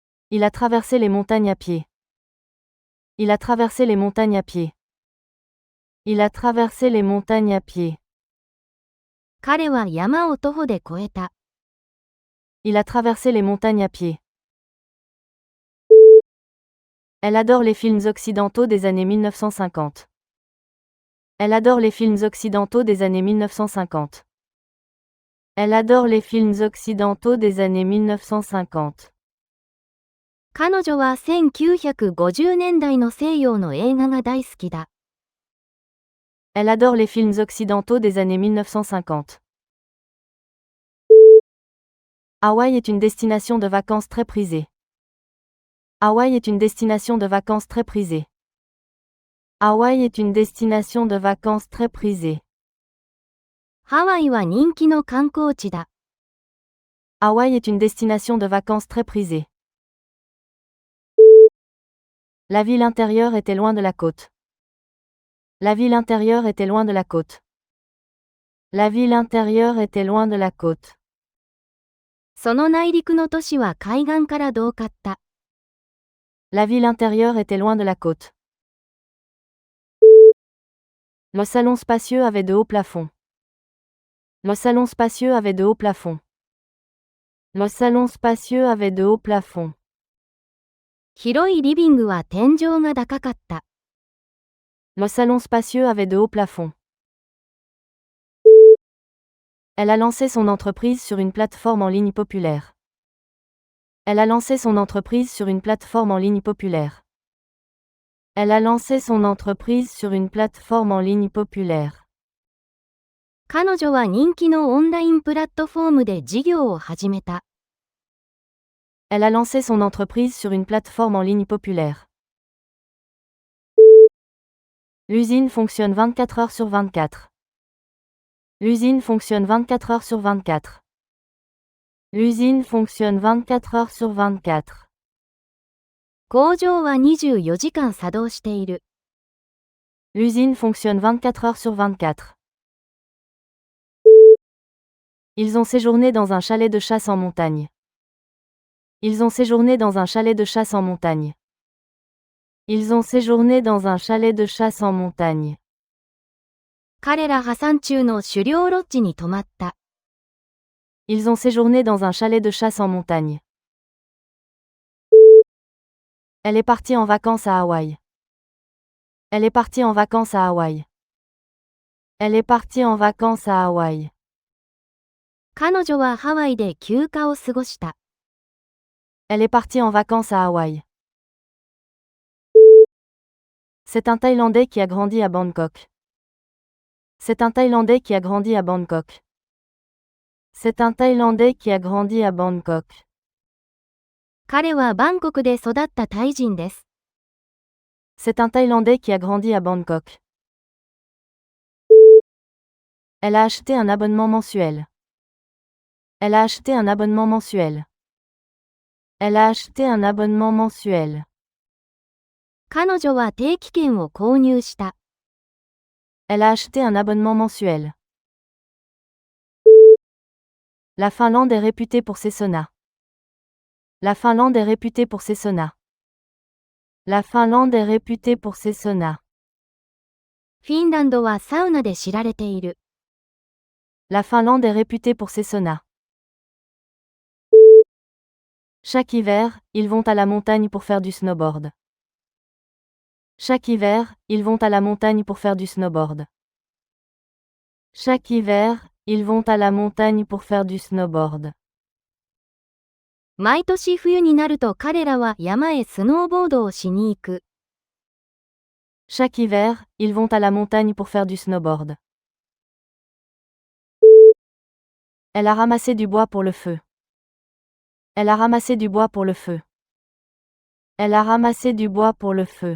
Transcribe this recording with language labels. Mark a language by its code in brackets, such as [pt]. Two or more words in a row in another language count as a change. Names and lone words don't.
[fr] Il a traversé les montagnes à pied. Il a traversé les montagnes à pied. Il a traversé les montagnes à pied. [ja] 彼は山を徒歩で越えた。 [fr] Il a traversé les montagnes à pied. Elle adore les films occidentaux des années 1950. Elle adore les films occidentaux des années 1950. Elle adore les films occidentaux des années 1950. [ja] 彼女は1950年代の西洋の映画が大好きだ。 [fr] Elle adore les films occidentaux des années 1950. Hawaï est une destination de vacances très prisée. Hawaï est une destination de vacances très prisée. Hawaï est une destination de vacances très prisée. [ja] ハワイは人気の観光地だ。 [fr] Hawaï est une destination de vacances très prisée. La ville intérieure était loin de la côte. La ville intérieure était loin de la côte. La ville intérieure était loin de la côte. [ja] その内陸の都市は海岸から遠かった。 [fr] La ville intérieure était loin de la côte. Le salon spacieux avait de hauts plafonds. Le salon spacieux avait de hauts plafonds. Le salon spacieux avait de hauts plafonds. [ja] 広いリビングは天井が高かった。 [fr] Le salon spacieux avait de hauts plafonds. Elle a lancé son entreprise sur une plateforme en ligne populaire. Elle a lancé son entreprise sur une plateforme en ligne populaire. Elle a lancé son entreprise sur une plateforme en ligne populaire. [ja] 彼女は人気のオンラインプラットフォームで事業を始めた。 [fr] Elle a lancé son entreprise sur une plateforme en ligne populaire. L'usine fonctionne 24 heures sur 24. L'usine fonctionne 24 heures sur 24. L'usine fonctionne 24 heures sur 24. [ja] 工場は24時間作動している。 [fr] L'usine fonctionne 24 heures sur 24. Ils ont séjourné dans un chalet de chasse en montagne. Ils ont séjourné dans un chalet de chasse en montagne. Ils ont séjourné dans un chalet de chasse en montagne. [ja] 彼ら破産中の狩猟ロッジに泊まった。 [fr] Ils ont séjourné dans un chalet de chasse en montagne. Elle est partie en vacances à Hawaï. Elle est partie en vacances à Hawaï. Elle est partie en vacances à Hawaï. [ja] 彼女はハワイで休暇を過ごした。 [fr] Elle est partie en vacances à Hawaï. C'est un Thaïlandais qui a grandi à Bangkok. C'est un Thaïlandais qui a grandi à Bangkok. C'est un Thaïlandais qui a grandi à Bangkok. [ja] 彼はバンコクで育ったタイ人です。 [fr] C'est un Thaïlandais qui a grandi à Bangkok. Elle a acheté un abonnement mensuel. Elle a acheté un abonnement mensuel. Elle a acheté un abonnement mensuel. [ja] 彼女は定期券を購入した。 [fr] Elle a acheté un abonnement mensuel. La Finlande est réputée pour ses saunas. La Finlande est réputée pour ses saunas. La Finlande est réputée pour ses saunas. [ja] フィンランドはサウナで知られている。 [fr] La Finlande est réputée pour ses saunas. Chaque hiver, ils vont à la montagne pour faire du snowboard. Chaque hiver, ils vont à la montagne pour faire du snowboard. Chaque hiver, ils vont à la montagne pour faire du snowboard. [ja] 毎年冬になると彼らは山へスノーボードをしに行く。 [fr] Chaque hiver, ils vont à la montagne pour faire du snowboard. Elle a ramassé du bois pour le feu. Elle a ramassé du bois pour le feu. Elle a ramassé du bois pour le feu.